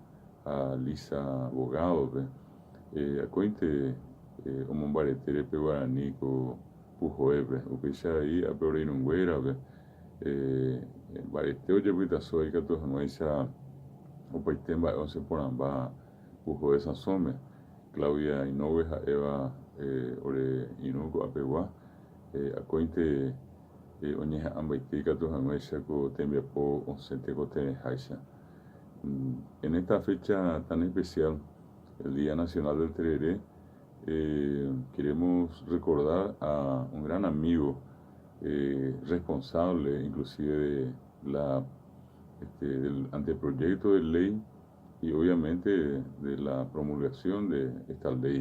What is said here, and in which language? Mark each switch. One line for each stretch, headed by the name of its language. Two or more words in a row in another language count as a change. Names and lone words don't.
Guarani: Lisa Bogadope, akóinte omombaretérepe Guarani ko Pujoépe, upéicha aí ápe ore irũnguérape mbarete ojepytaso aikatu hag̃uáicha opaite mba'e osẽporãmba Pujoe Sãsóme. Claudia Inoue ha'éva ore irũ ko Apegua, akóinte oñeha'ãmbaite katu hag̃uáicha ko tembiapo osẽ tekotereháicha.
Spanish: En esta fecha tan especial, el Día Nacional del Tereré, queremos recordar a un gran amigo, responsable inclusive del anteproyecto de ley y obviamente de la promulgación de esta ley.